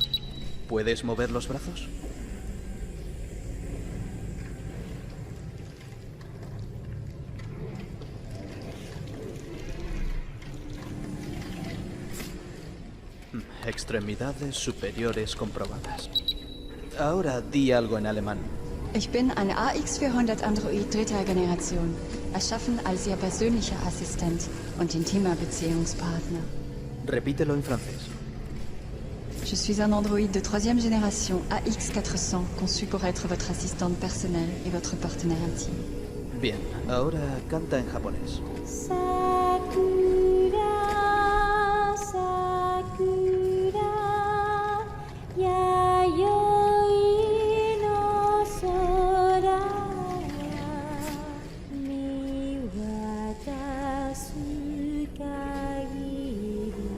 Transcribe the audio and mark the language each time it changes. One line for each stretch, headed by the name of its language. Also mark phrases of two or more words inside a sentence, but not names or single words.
Spanish: ¿Puedes mover los brazos? Extremidades superiores comprobadas. Ahora di algo en alemán.
German: Ich bin ein AX400 Android dritter Generation, erschaffen als Ihr persönlicher Assistent und intimer Beziehungspartner.
Spanish: Repítelo en francés.
French: Je suis un androïde de troisième génération AX400, conçu pour être votre assistante personnelle et votre partenaire intime.
Spanish: Bien, ahora canta en japonés.
Japanese: さくら、さくら、弥生の空や、見渡す限り.